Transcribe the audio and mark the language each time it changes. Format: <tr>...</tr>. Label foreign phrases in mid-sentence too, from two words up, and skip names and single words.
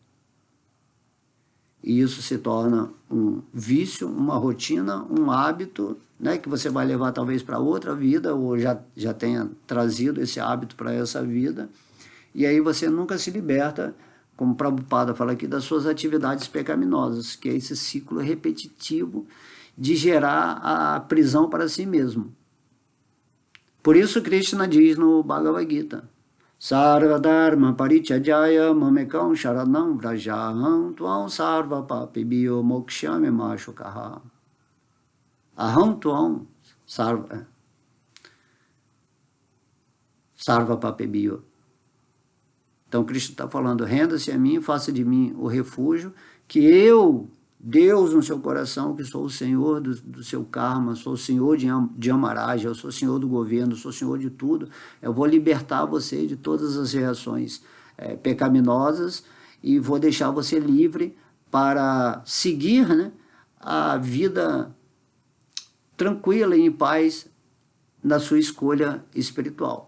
<pt>E isso se torna um vício, uma rotina, um hábito, né, que você vai levar talvez para outra vida, ou já tenha trazido esse hábito para essa vida, e aí você nunca se liberta, como Prabhupada fala aqui, das suas atividades pecaminosas, que é esse ciclo repetitivo de gerar a prisão para si mesmo. Por isso Krishna diz no Bhagavad Gita,</pt> <sa>सर्व धर्म परित्यजय मामेकं शरणं व्रजहं त्वां सर्व पापिभ्यो मोक्षमि मशुकः. अहं त्वां सर्व पापिभ्यो.</sa> <pt>Então Krishna está falando, renda-se a mim, faça de mim o refúgio, que eu, Deus no seu coração, que sou o Senhor do seu karma, sou o Senhor de Amaraja, eu sou o Senhor do governo, sou o Senhor de tudo, eu vou libertar você de todas as reações pecaminosas e vou deixar você livre para seguir, né, a vida tranquila e em paz na sua escolha espiritual.</pt>